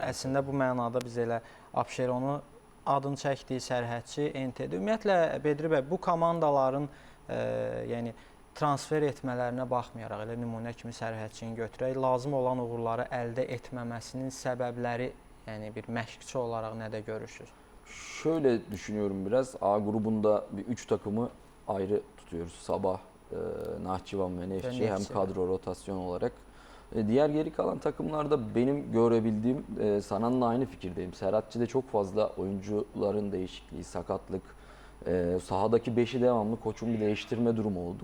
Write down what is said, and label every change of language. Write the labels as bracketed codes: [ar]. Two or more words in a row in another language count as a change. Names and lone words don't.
[az] Əslində bu mənada biz elə Abşeronu adını çəkdiyi sərhədçi NTD. Ümumiyyətlə Bedri bəy bu komandaların yəni transfer etmələrinə baxmayaraq elə nümunə kimi sərhədçini götürək, lazım olan uğurları əldə etməməsinin səbəbləri, yəni bir məşqçi olaraq nədə görürsünüz? [tr] Şöyle düşünüyorum biraz. A grubunda bir 3 takımı ayrı tutuyoruz. Sabah, Nahçıvan ve Neftçi hem kadro rotasyon olarak. Diğer geri kalan takımlarda benim görebildiğim Sanan'la aynı fikirdeyim. Serhatçı'da çok fazla oyuncuların değişikliği, sakatlık Sahadaki 5'i devamlı koçun bir değiştirme durumu oldu.